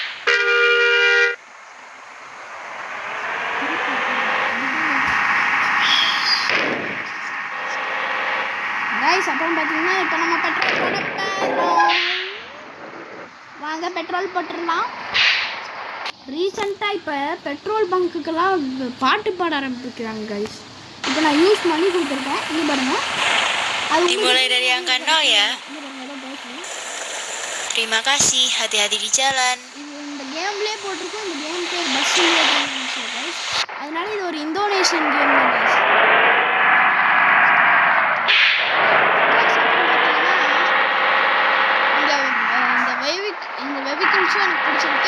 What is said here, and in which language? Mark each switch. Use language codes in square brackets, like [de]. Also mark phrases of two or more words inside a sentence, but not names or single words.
[ta] கைஸ் அப்புறம் பார்த்தீங்கன்னா இப்போ நம்ம பெட்ரோல் போட போகிறோம். வாங்க பெட்ரோல் போட்டுடலாம். ரீசெண்டாக இப்போ பெட்ரோல் பங்க்குக்கெல்லாம் பாட்டு பாட ஆரம்பிக்கிறாங்க கைஸ். இப்போ நான் யூஸ் பண்ணி கொடுத்துருக்கேன். இங்கே பாருங்கள், அது [id] dimulai dari angka 0 ya. Terima kasih, hati-hati di jalan. [ta] இது இந்த கேம்லேயே போட்டிருக்கோம். இந்த கேம் பேர் பஸ் இண்டோனேஷியா கைஸ். அதனால இது ஒரு [en] Indonesian game [ta] தான் கைஸ். இந்த வெஹிக்கிள்ஸும் எனக்கு பிடிச்சிருக்கு.